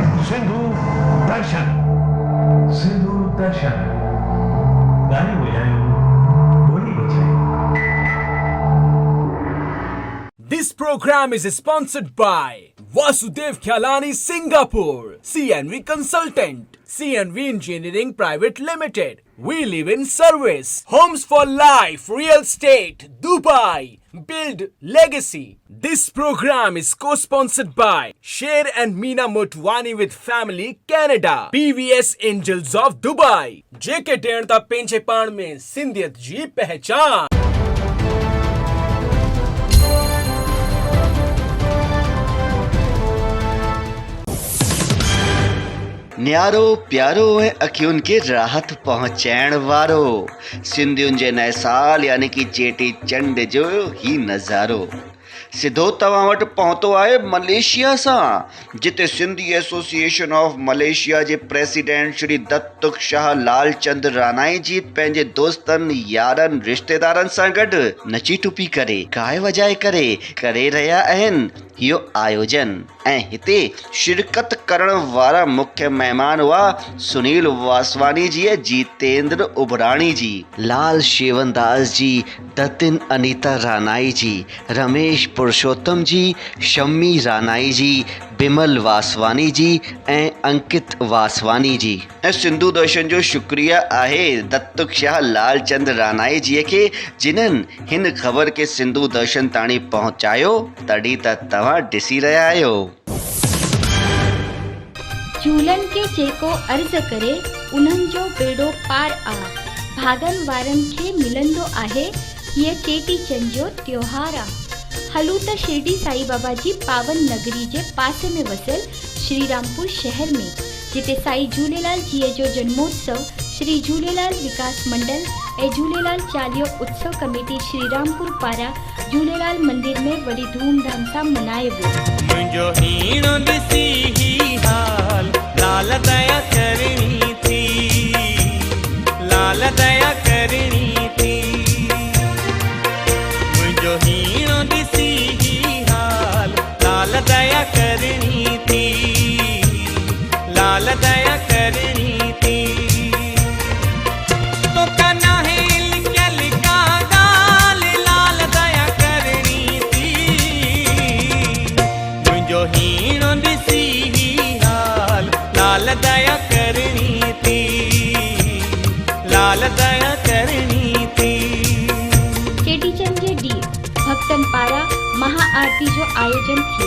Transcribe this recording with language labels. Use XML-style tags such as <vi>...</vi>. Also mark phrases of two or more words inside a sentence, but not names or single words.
<sd>सिंधु दर्शन, सिंधु दर्शन। गाने बजायो, बोली बजाई।</sd> <en>This program is sponsored by Vasudev Khyalani Singapore, CNV Consultant, CNV Engineering Private Limited. We live in service. Homes for life, real estate, Dubai. Build legacy. This program is co-sponsored by Sher and Meena Motwani with Family Canada, PVS Angels of Dubai, JK</en> <sd>टेणता पेंचेपाण में सिंधियत जी पहचान। न्यारो प्यारो ऐं अखियुनि खे राहत पहुचाइण वारो सिंधियुनि जे नए साल यानी कि चेटी चंड जो ही नज़ारो सिधो तव्हां वटि पहुतो आहे मलेशिया सां, जिते सिंधी एसोसिएशन ऑफ मलेशिया जे प्रेसिडेंट श्री दत्तुक शाह लालचंद रानाई जी पंहिंजे दोस्तनि यारनि रिश्तेदारनि सां गॾु नची टुपी करे गाए वजाए करे रहिया आहिनि इहो आयोजन। ऐं हिते शिरकत करण वारा मुख्य महिमान हुआ सुनील वासवानी जी, जितेंद्र उबराणी जी, लाल शेवनदास जी, दतिन अनीता रानाई जी, रमेश पुरुषोत्तम जी, शम्मी रानाई जी, बिमल वासवानी जी ऐं अंकित वासवानी जी। ऐं सिंधु दर्शन जो शुक्रिया आहे दत्तुक शाह लालचंद रानाई जी खे, जिन्हनि हिन ख़बर खे सिंधु दर्शन ताणी पहुचायो, तॾहिं त तव्हां ॾिसी रहिया आहियो। झूलन के जेको अर्ज़ करे उन्हनि जो बेड़ो पार आ, भागन वारन खे मिलंदो आहे ये चेटी चंड जो त्योहार आ। हलू त शिरडी साईं बाबा जी पावन नगरी जे पासे में वसियल श्रीरामपुर शहर में, जिते साईं झूलेलाल जी जो जन्मोत्सव श्री झूलेलाल विकास मंडल ऐं झूलेलाल चालीहो उत्सव कमेटी श्रीरामपुर पारां झूलेलाल मंदिर में वॾी धूमधाम सां मनायो वियो। मुंहिंजो हीणो ॾिसी ही हाल लाल दया करणी थी, लाल दया करणी थी। मुंहिंजो हीणो ॾिसी ही हाल लाल दया करणी थी, लाल दया करणी थी। तो कना है लिखियल का गाल लाल दया करणी थी। मुंहिंजो हीणो ॾिसी ही हाल लाल दया करणी थी, लाल दया करणी थी। चेटीचंड जे ॾींहुं भक्तनि पारां महाआरती जो आयोजन थियो।</sd>